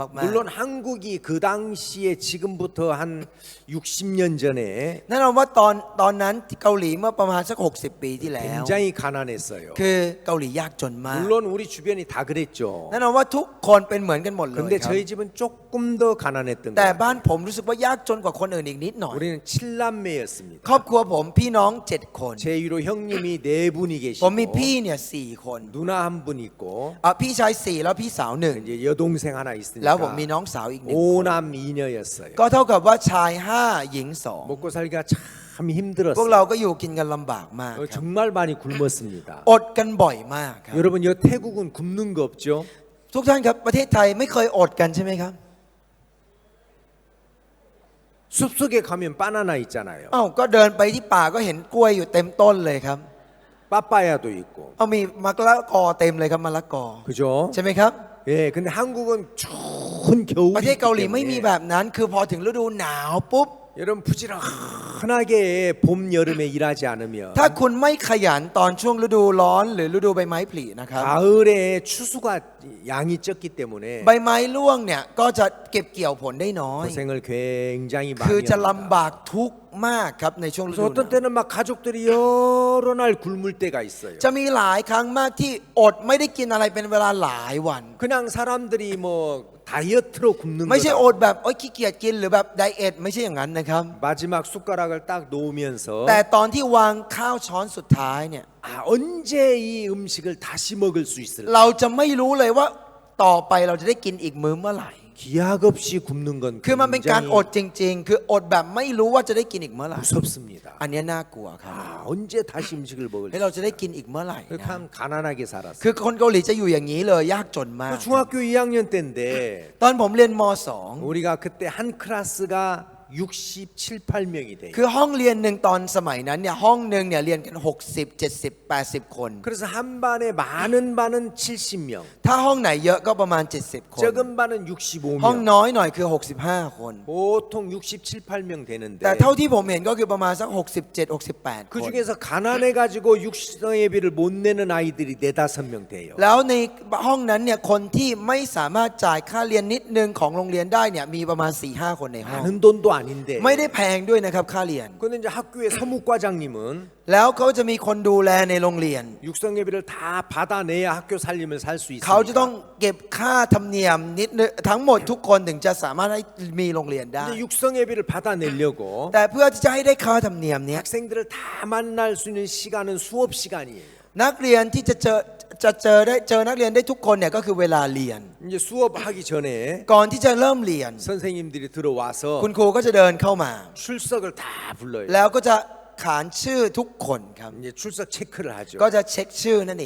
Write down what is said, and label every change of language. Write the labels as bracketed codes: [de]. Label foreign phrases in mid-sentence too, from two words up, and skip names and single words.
[ko] 물론 한국이 그 당시에 지금부터 한 60년 전에 [th] ๆแน่นอนว่าตอนนั้นที่เกาหลีเมื่อประมาณสัก 60 ปีที่แล้ว [ko] 굉장히 가난했어요. [th] คือเกาหลียากจนมาก [ko] 물론 우리 주변이 다 그랬죠. [th] แน่นอนว่าทุกคนเป็นเหมือนกันหมดเลย [ko] 근데 [th] ครับ [ko] 저희 집은 조금 더 가난했던 [th] แต่ [ko] 거예요. [th] บ้านผมรู้สึกว่ายากจนกว่าคนอื่นอีกนิดหน่อย [ko] 우리는 7남매였습니다. [th] ครอบครัวผมพี่น้อง 7 คน [ko] 제 위로 형님이 4분이 [th] ผมมี [ko] 계시고 [th] พี่เนี่ย4 คน [ko] 누나 한 분 있고 [th] พี่ชาย 4 แล้วพี่สาว [ko] 이제 여동생 하나 [th] 1 แล้วผม [ko] 있으니까 [th] มีน้องสาวอีก 1 [ko] 5남 2녀였어요. [th] ก็เท่ากับว่าชาย 5 หญิง [ko] 먹고 살기가 참 [th] 2 พวก [ko] 힘들었어요. [th] เราก็อยู่กินกันลำบากมากครับ [ko] 정말 많이 굶었습니다. [th] อดกันบ่อยมากครับ [ko] 여러분 여 태국은 굶는 거 없죠? [th] ทุกท่านครับประเทศไทยไม่เคยอดกันใช่ไหมครับ [ko] 숲속에 가면 바나나 있잖아요. [th] อ้าวก็เดินไปที่ป่าก็เห็นกล้วยอยู่เต็มต้นเลยครับ [ko] 빠빠야도 있고. [th] เอามีมะละกอเต็มเลยครับมะละกอ [ko] 그죠? [th] ใช่ไหมครับ [ko] 예, 근데 한국은 추운 [th] ประเทศ [ko] 겨울이기 [th] เกาหลีไม่มี [ko] 때문에 [th] แบบนั้น คือพอถึงฤดูหนาวปุ๊บ [ko] 여러분 부지런하게 봄 여름에 일하지 않으면 [th] ถ้าคุณไม่ขยันตอนช่วงฤดูร้อนหรือฤดูใบไม้ผลินะครับ [ko] 가을에 추수가 양이 적기 때문에 [th] ใบไม้ร่วงเนี่ยก็จะเก็บเกี่ยวผลได้น้อย [ko] 고생을 굉장히 [th] คือ [ko] 많이 [th] จะ [ko] 합니다. [th] ลำบากทุกข์มากครับในช่วงฤ [ko] 그래서 [th] ดูห [ko] 어떤 [th] นาว [ko] 때는 막 가족들이 여러 날 굶을 때가 있어요. [th] จะมีหลายครั้งมากที่อดไม่ได้กินอะไรเป็นเวลาหลายวัน [ko] 그냥 사람들이 뭐 다이어트로 굶는 [th] ไม่ใช่อ [ko] 거다. [th] ดแบบโอ๊ยขี้เกียจกินหรือแบบไดเอทไม่ใช่อย่างนั้นนะครับ [ko] 마지막 숟가락을 딱 놓으면서 [th] แต่ตอนที่วางข้าวช้อนสุดท้ายเนี่ย [ko] 언제 이 음식을 다시 먹을 수 있을까? [th] เราจะไม่รู้เลยว่าต่อไปเราจะได้กินอีกมื้อเมื่อไหร่ [ko] 기약 없이 굶는 건 [th] คือมันเป็นการอด [ko] 굉장히 [th] จริง ๆ คืออดแบบไม่รู้ว่าจะได้กินอีกเมื่อไหร่ [ko] 무섭습니다. [th] อันนี้น่ากลัวครับ [ko] 언제 다시 음식을 먹을지. [th] แล้วเราจะได้กินอีกเมื่อไหร่นะ [ko] 그렇게 참 가난하게 살았어요. [th] คือคนเกาหลีจะอยู่อย่างนี้เลยยากจนมาก [ko] 그 중학교 2학년 때인데 [th] ตอนผมเรียนม [ko] 우리가 그때 한 클래스가 67, 8명이 돼요. [th] 2 คือห้องเรียนหนึ่งตอนสมัยนั้นเนี่ยห้องหนึ่งเนี่ยเรียนกัน 60 70 80 คน [ko] 그래서 한 반에 많은 반은 70명, [th] ถ้าห้องไหนเยอะก็ประมาณ 70 คน [ko] 적은 반은 [th] ห้อง [ko] 65명. [th] น้อยหน่อยคือ 65 คน [ko] 보통 67, 8명 되는데 [th] แต่เท่าที่ผมเห็นก็คือประมาณสัก 67 68 [ko] 그 [th] คน [ko] 중에서 가난해 가지고 육성 예비를 못 내는 아이들이 4-5명 돼요. [th] แล้วในห้องนั้นเนี่ยคนที่ไม่สามารถจ่ายค่าเรียนนิดนึงของโรงเรียนได้เนี่ยมีประมาณ 4-5 คนในห้อง [ko] 많은 돈도 아닌데. [th] ไม่ได้แพงด้วยนะครับค่าเรียน [ko] 근데 이제 학교의 서무과장님은 [th] แล้วเขาจะมีคนดูแลในโรงเรียน [ko] 육성 예비를 다 받아내야 학교 살림을 살 수 [th] เขาจะต้อง [ko] 있습니다. [th] เก็บค่าธรรมเนียมนิดนึงทั้งหมดทุกคนถึงจะสามารถให้มีโรงเรียนได้ [ko] 근데 육성 예비를 받아내려고 [th] แต่เพื่อที่จะให้ได้ค่าธรรมเนียมเนี้ย [ko] 학생들을 다 만날 수 있는 시간은 수업 시간이에요. [th] นักเรียนที่จะเจอนักเรียนได้ทุกคนเนี่ยก็คือเวลาเรียน [ko] 이제 수업하기 전에 [th] ก่อนที่จะเริ่มเรียน [ko] 선생님들이 들어와서 [th] คุณครูก็จะเดินเข้ามา [ko] 출석을 다 불러요. [th] แล้วก็จะขานชื่อทุกคนครับ [ko] 이제 출석 체크를 하죠. [th] ก็จะเช็คชื่อนั่นเอง